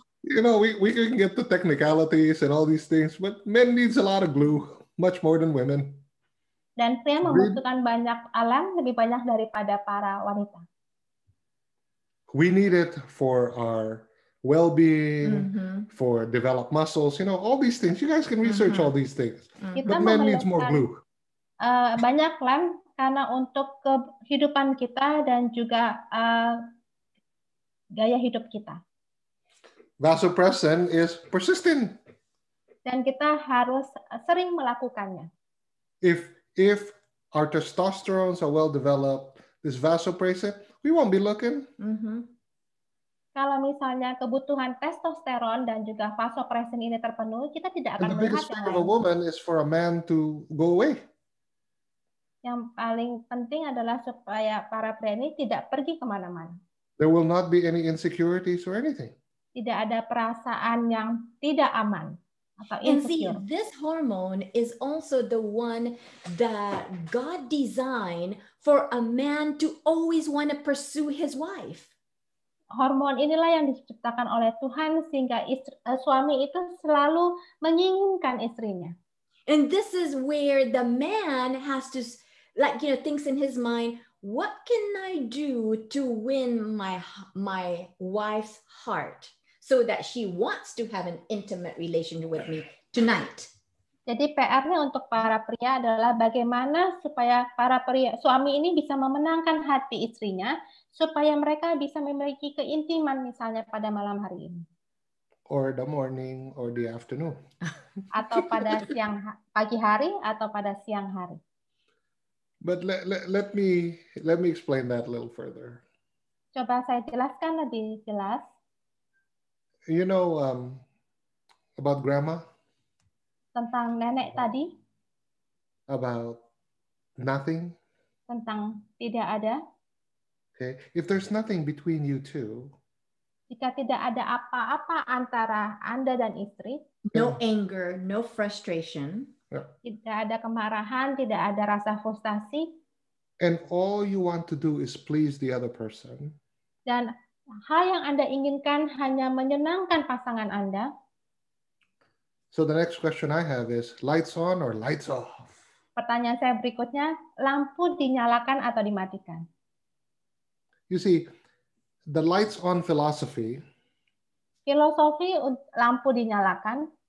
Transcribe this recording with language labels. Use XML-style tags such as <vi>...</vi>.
<en>you know, we can get the technicalities and all these things, but men needs a lot of glue, much more than women.</en> <id>Dan pria membutuhkan banyak lem, lebih banyak daripada para wanita.</id> <en>We need it for our well-being, for developed muscles, you know, all these things. You guys can research all these things. But men needs more glue.</en> <id>Banyak lem karena untuk kehidupan kita dan juga gaya hidup kita.</id> <en>Vasopressin is persistent.</en> <id>Dan kita harus sering melakukannya.</id> <en>If our testosterone are well developed, this vasopressin, we won't be looking.</en> <id>Kalau misalnya kebutuhan testosteron dan juga vasopressin ini terpenuhi, kita tidak</id> <en>And</en> <id>akan</id> <en>the</en> <id>melihat</id> <en>biggest</en> <id>yang</id> <en>fear of a</en> <id>lain.</id> <en>woman is for a man to go away.</en> <id>Yang paling penting adalah supaya para pria ini tidak pergi kemana-mana.</id> <en>There will not be any insecurities or anything.</en> <id>Tidak ada perasaan yang tidak aman atau</id> <en>And see, insecure. this hormone is also the one that God designed for a man to always want to pursue his wife.</en> <id>Hormon inilah yang diciptakan oleh Tuhan sehingga suami itu selalu menginginkan istrinya.</id> <en>And this is where the man has to, thinks in his mind, what can I do to win my wife's heart so that she wants to have an intimate relationship with me tonight?</en> <id>Jadi PR-nya untuk para pria adalah bagaimana supaya para pria suami ini bisa memenangkan hati istrinya supaya mereka bisa memiliki keintiman misalnya pada malam hari ini.</id> <en>Or the morning or the afternoon.</en> <id>Atau pada pagi hari atau pada siang hari.</id> <en>But let me explain that a little further.</en> <id>Coba saya jelaskan lebih jelas.</id> <en>You know about grandma?</en> <id>Tentang nenek tadi.</id> <en>About nothing?</en> <id>Tentang tidak ada.</id> <en>Okay. If there's nothing between you two.</en> <id>Jika tidak ada apa-apa antara Anda dan istri.</id> <en>No anger, no frustration.</en> <id>Tidak ada kemarahan, tidak ada rasa frustasi.</id> <en>And all you want to do is please the other person.</en> <id>Dan hal yang Anda inginkan hanya menyenangkan pasangan Anda.</id> <en>So the next question I have is, lights on or lights off?</en> <id>Pertanyaan saya berikutnya, lampu dinyalakan atau dimatikan?</id> <en>You see, the lights on philosophy</en> <id>Filosofi lampu dinyalakan</id>